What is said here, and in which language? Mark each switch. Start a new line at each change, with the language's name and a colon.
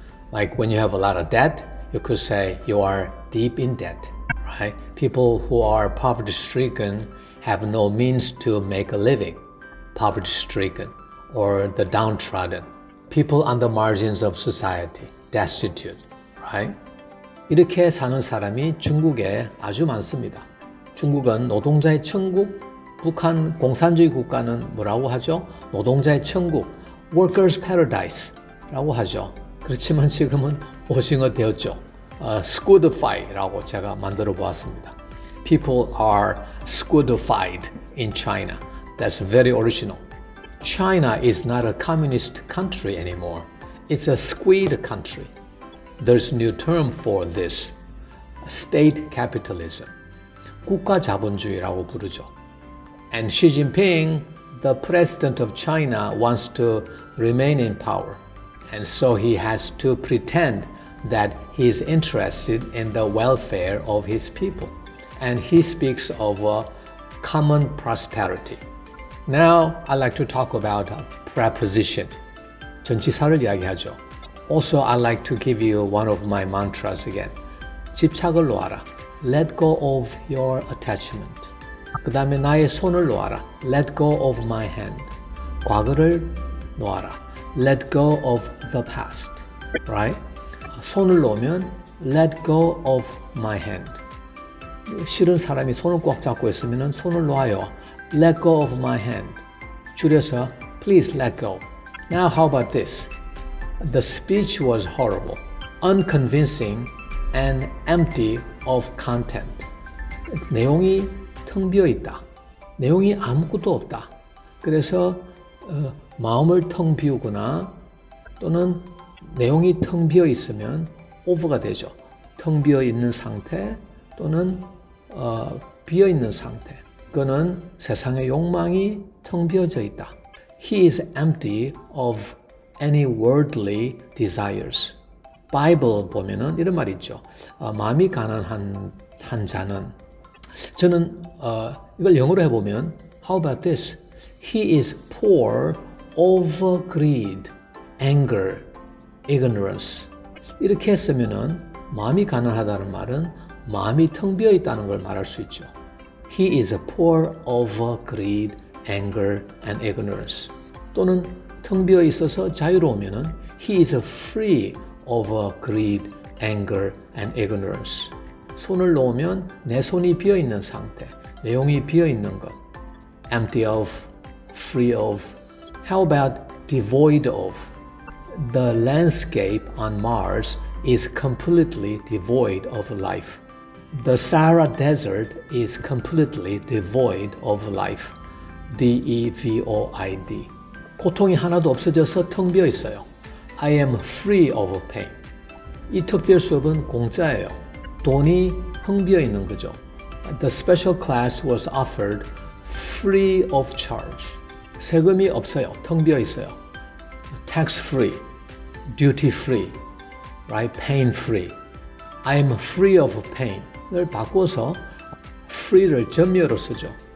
English: Like when you have a lot of debt, you could say you are deep in debt, right? People who are poverty-stricken have no means to make a living, poverty-stricken, or the downtrodden. People on the margins of society, destitute, right?
Korean: 이렇게 사는 사람이 중국에 아주 많습니다. 중국은 노동자의 천국, 북한 공산주의 국가는 뭐라고 하죠? 노동자의 천국,
English: workers' paradise
Korean: 라고 하죠. 그렇지만 지금은 오징어 되었죠. squidified라고 제가 만들어 보았습니다.
English: People are squidified in China. That's very original. China is not a communist country anymore. It's a squid country. There's a new term for this. State capitalism.
Korean: 국가 자본주의라고 부르죠.
English: And Xi Jinping, the president of China, wants to remain in power. And so he has to pretend that he's interested in the welfare of his people. And he speaks of a common prosperity. Now, I'd like to talk about a preposition.
Korean: 전치사를 이야기하죠.
English: Also, I'd like to give you one of my mantras again.
Korean: 집착을 놓아라.
English: Let go of your attachment.
Korean: 그 다음에 나의 손을 놓아라.
English: Let go of my hand.
Korean: 과거를 놓아라.
English: Let go of the past. Right?
Korean: 손을 놓으면
English: Let go of my hand.
Korean: 싫은 사람이 손을 꽉 잡고 있으면 손을 놓아요.
English: Let go of my hand.
Korean: 줄여서
English: Please let go. Now how about this? The speech was horrible, unconvincing, and empty of content.
Korean: 내용이 텅 비어 있다. 내용이 아무것도 없다. 그래서 마음을 텅 비우거나 또는 내용이 텅 비어 있으면 over가 되죠. 텅 비어 있는 상태 또는 비어 있는 상태. 그는 세상의 욕망이 텅 비어져 있다.
English: He is empty of any worldly desires.
Korean: 바이블 보면은 이런 말이 있죠. 마음이 가난한 자는 저는 이걸 영어로 해보면
English: How about this? He is poor of greed, anger, ignorance.
Korean: 이렇게 했으면은 마음이 가난하다는 말은 마음이 텅 비어 있다는 걸 말할 수 있죠.
English: He is poor of greed, anger, and ignorance.
Korean: 또는 텅 비어 있어서 자유로우면은
English: He is free of greed, anger, and ignorance.
Korean: 손을 놓으면 내 손이 비어 있는 상태, 내용이 비어 있는 것.
English: empty of, free of. How about devoid of? The landscape on Mars is completely devoid of life. The Sahara Desert is completely devoid of life. D-E-V-O-I-D.
Korean: 고통이 하나도 없어져서 텅 비어 있어요.
English: I am free of pain.
Korean: 이 특별 수업은 공짜예요. 돈이 텅 비어 있는 거죠.
English: The special class was offered free of charge.
Korean: 세금이 없어요. 텅 비어 있어요.
English: Tax free, duty free, right? Pain free. I am free of pain을
Korean: 바꿔서
English: free를
Korean: 전미어로 쓰죠.